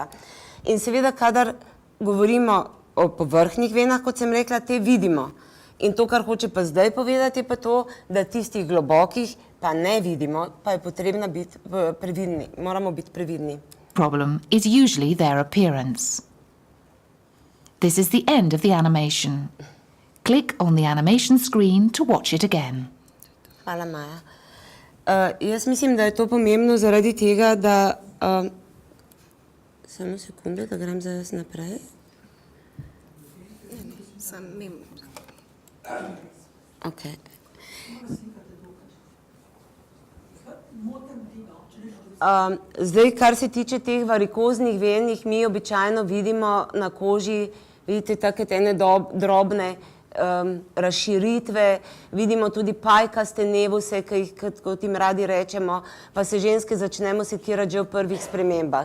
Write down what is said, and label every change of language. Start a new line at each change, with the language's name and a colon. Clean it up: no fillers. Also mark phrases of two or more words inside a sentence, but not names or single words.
Slovenian: In seveda, kadar govorimo o povrhnjih venah, kot sem rekla, te vidimo. In to, kar hoče pa zdaj povedati, je pa to, da tistih globokih pa ne vidimo, pa je potrebno biti previdni, moramo biti previdni.
English: problem is usually their appearance. This is the end of the animation. Click on the animation screen to watch it again.
Slovenian: Hvala, Maja. Jaz mislim, da je to pomembno zaradi tega, da... Samo sekunde, da grem zdaj jaz naprej. Sam mimo. Ok. Zdaj, kar se tiče teh varikoznih ven, jih mi običajno vidimo na koži, vidite take ene drobne razširitve, vidimo tudi pajkaste nevuse, kot jim radi rečemo, pa se ženske začnemo sekirati že v prvih spremembah.